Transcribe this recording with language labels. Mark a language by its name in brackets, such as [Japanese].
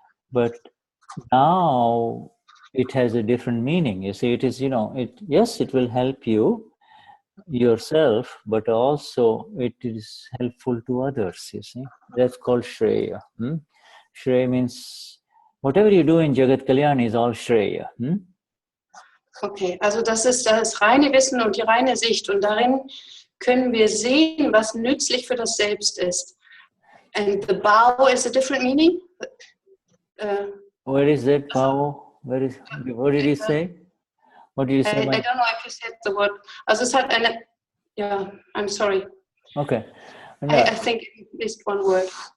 [English] But now it has a different meaning. You see, it is, yes, it will help you yourself, but also it is helpful to others, you see. That's called Shreya. Shreya means whatever you do in Jagat Kalyan is all Shreya. [German] Okay, also das ist das reine Wissen und die reine Sicht und darin können wir sehen, was nützlich für das Selbst ist. [English] And the bow is a different meaning? Where is that bow? What did he say? What did you say? I don't know if you said the word. [German] Also es hat eine, [English] yeah, I'm sorry. Okay. I think I missed one word.